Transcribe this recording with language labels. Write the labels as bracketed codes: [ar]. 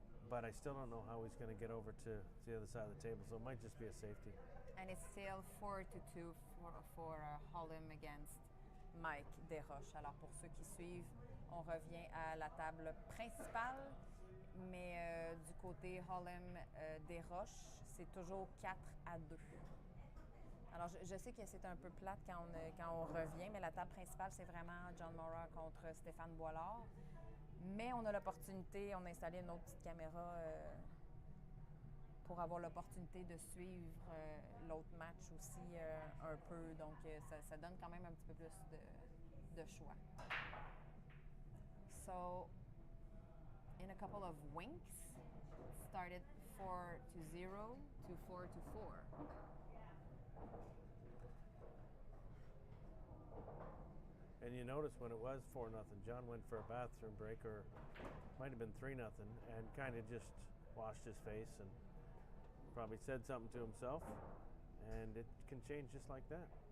[en] But I still don't know how he's going to get over to the other side of the table, so it might just be a safety. And it's still 4-2 for Hollem against Mike Desroches. [fr] Alors pour ceux qui suivent, on revient à la table principale, mais du côté Hollem Desroches, c'est toujours 4-2. Alors je sais que c'est un peu plate quand on revient, mais la table principale, c'est vraiment John Morra contre Stéphane Boilard. Mais on a l'opportunité, on a installé une autre petite caméra pour avoir l'opportunité de suivre l'autre match aussi un peu. Donc, ça donne quand même un petit peu plus de choix. [en] So, in a couple of winks, it started 4-0 to 4-4. And you notice when it was 4-0, John went for a bathroom break, or might have been 3-0, and kind of just washed his face and probably said something to himself, and it can change just like that.